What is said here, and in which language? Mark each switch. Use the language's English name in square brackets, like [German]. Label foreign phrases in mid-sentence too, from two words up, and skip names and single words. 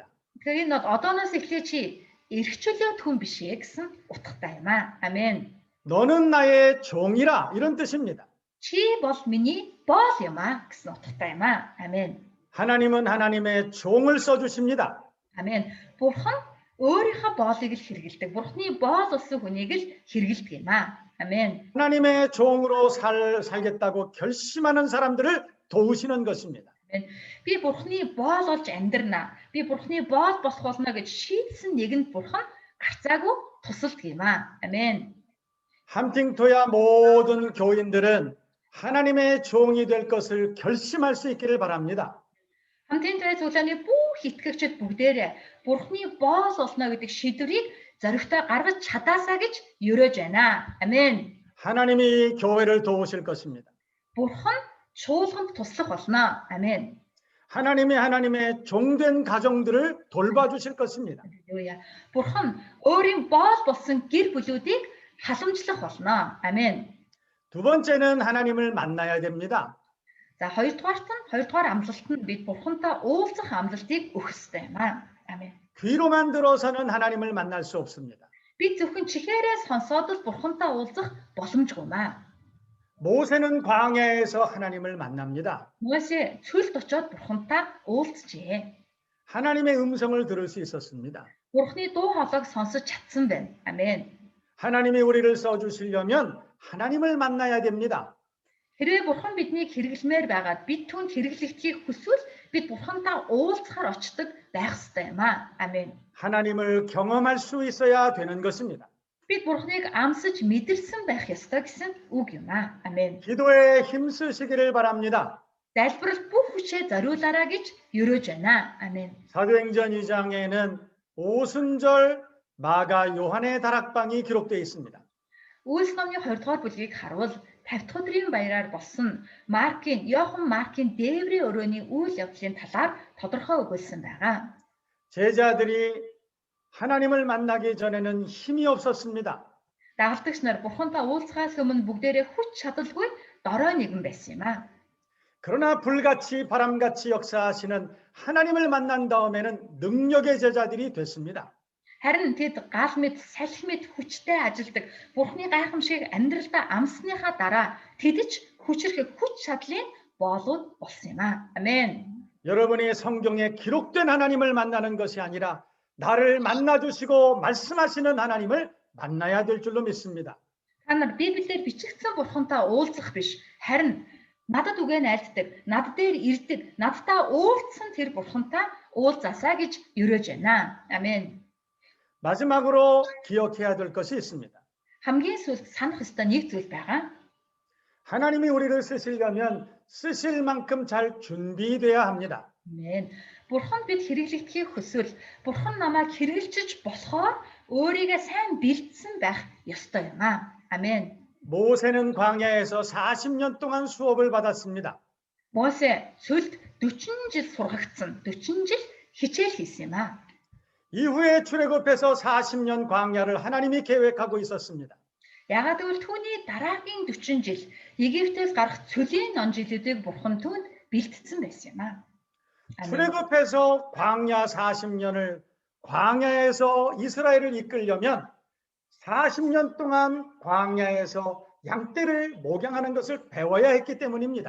[Mongolian] Тэгэхээр энэ одооноос эхлээ чи эрх чөлөөт хүн биш ээ гэсэн утгатай юм аа. [Korean] 아멘. 너는 나의 종이라 이런 뜻입니다. [Mongolian] Чи бол миний боол юм аа гэсэн утгатай юм аа. [Korean] 아멘. 하나님은 하나님의 종을 써주십니다. 아멘. [Mongolian] Бурхан өөрийнхөө боолыг л хэрэгэлдэг. Бурханы боол болсон хүнийг л хэрэгэлдэг юм аа. [Korean] 아멘. 하나님의 종으로 살겠다고 결심하는 사람들을 도우시는 것입니다. [Mongolian] Би Бурханы боол болж амьдрнаа. Би Бурханы боол болох болно гэж шийдсэн нэгэнд Бурхан гарцаагүй тусалдаг юм аа. [Korean] 아멘. 함팅토야 모든 교인들은 하나님의 종이 될 것을 결심할 수 있기를 바랍니다. [Mongolian] Хамтын цуглааны бүх итгэгчид бүгдээрээ Бурханы боол болно гэдэг шийдвэрийг зоригтой гаргаж чадаасаа гэж ерөөж байна. [Korean] 아멘. 하나님이 교회를 도우실 것입니다. [Mongolian] Бурхан чуулганд туслах болно. [Korean] 아멘. 하나님의 종된 가정들을 돌봐주실 것입니다. [German] Halleluja. [Mongolian] Бурхан өөрийн боол болсон гэр бүлүүдийг халамжлах болно. Амен. [Korean] 두 번째는 하나님을 만나야 됩니다. [Mongolian] За хоёрдугаар амлалт нь бид Бурхантай уулзах амлалтыг өгөх ёстой юм аа. Амен. [Korean] 귀로만 들어서는 하나님을 만날 수 없습니다. [Mongolian] Бид зөвхөн чихээрээ сонсоод л Бурхантай уулзах боломжгүй юм аа. [Korean] 모세는 광야에서 하나님을 만납니다. [Mongolian] Моше чөлд очоод Бурхантай уулзжээ. [Korean] 하나님의 음성을 들을 수 있었습니다. [Mongolian] Бурхны дуу хоолойг сонсож чадсан байна. Амен. [Korean] 하나님이 우리를 써주시려면 하나님을 만나야 됩니다. [Mongolian] Хэрвээ Бурхан биднийг хэрэглэмээр байгаад бид түүнд хэрэглэгдхийг хүсвэл бид Бурхантай уулзахаар очдог байх ёстой юм аа. Амен. [Korean] 하나님을 경험할 수 있어야 되는 것입니다. [Mongolian] Бид Бурханыг амсаж мэдэрсэн байх ёстой гэсэн үг юм аа. Амен. [Korean] 기도에 힘쓰시기를 바랍니다. [Mongolian] Залбирал бүх хүчээ зориулаарай гэж өрөөж байна. Амен. [Korean] 사도행전 2장에는 오순절 마가 요한의 다락방이 기록되어 있습니다. [Mongolian] Үйлс номны 2 дугаар бүлгийг харвал 50 дахь өдрийн баяраар болсон Йохан Маркийн дээврийн өрөөний үйл явдлын талаар тодорхой өгүүлсэн байгаа. [Korean] 제자들이 하나님을 만나기 전에는 힘이 없었습니다. [Mongolian] Дагалдагч нар Бурхантай уулзахаас өмнө бүгдээрээ хүч чадалгүй дорой нэгэн байсан юм аа. [Korean] 그러나 불같이 바람같이 역사하시는 하나님을 만난 다음에는 능력의 제자들이 됐습니다. [Mongolian] Харин тэд гал мэд, салхи мэд хүчтэй ажилдаг Бурхны гайхамшиг амьдралдаа амсныхаа дараа тэдэж хүчрэх хүч чадлын боолууд болсон юм аа. Амен. [Korean] 여러분이 성경에 기록된 하나님을 만나는 것이 아니라 나를 만나주시고 말씀하시는 하나님을 만나야 될 줄로 믿습니다. [Mongolian] Та нар Библиэр бичигдсэн Бурхантай уулзах биш, харин надад үгээ найддаг, над дээр ирдэг, надтай уулзсан тэр Бурхантай уулзаасаа гэж өрөөж байна. Амен. [Korean] 마지막으로 기억해야 될 것이 있습니다. [Mongolian] хамгийн сүүлд санах ёстой нэг зүйл байгаа. [Korean] 하나님이 우리를 쓰시려면 쓰실 만큼 잘 준비돼야 합니다. [Mongolian] Амен. Бурхан бид хэрэглэгдэхийг хүсвэл Бурхан намайг хэрэгжилж болохоор өөрийгөө сайн бэлдсэн байх ёстой юм аа. Амен. [Korean] 모세는 광야에서 40년 동안 수업을 받았습니다. [Mongolian] Мосе сүлд 40 жил сургагдсан, 40 жил хичээл хийсэн юм аа. [Korean] 이후에 출애굽해서 40년 광야를 하나님이 계획하고 있었습니다. [Mongolian] Ягаад гэвэл түүний дараагийн 40 жил Египтээс гарах цөлийн он жилүүдийг Бурхан түүнд бэлтгэсэн байсан юм аа. [Korean] 출애굽해서 광야 40년을 광야에서 이스라엘을 이끌려면 40년 동안 광야에서 양떼를 목양하는 것을 배워야 했기 때문입니다.